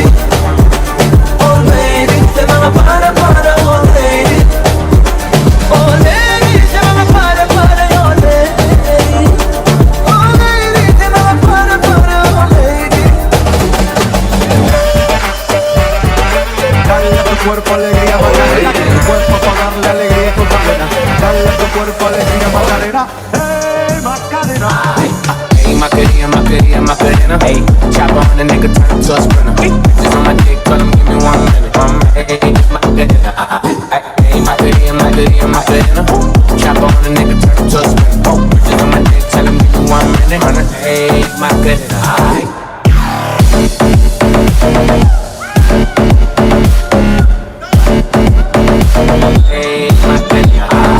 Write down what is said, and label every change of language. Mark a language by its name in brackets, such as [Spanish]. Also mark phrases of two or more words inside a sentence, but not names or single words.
[English] Oh lady, [Turkish] sen bana para para [English] oh lady. Oh lady, [Turkish] sen bana para para [English] oh lady. Oh lady, [Turkish] sen bana para para [English] oh lady. [Spanish] Dale a tu cuerpo alegría Macarena, que tu cuerpo para darle alegría a tu cadena. Dale a tu cuerpo alegría Macarena, hey Macarena. Hey, Macarena. [English] Hey, chop on the nigga, turn him to a sprinter. Bitches on my dick, tell him give me 1 minute. [Spanish] Hey, Macarena. Hey, Macarena. [English] Chop on the nigga, turn him to a sprinter. Bitches on my dick, tell him give me 1 minute. [Spanish] Hey, Macarena. Hey, Macarena.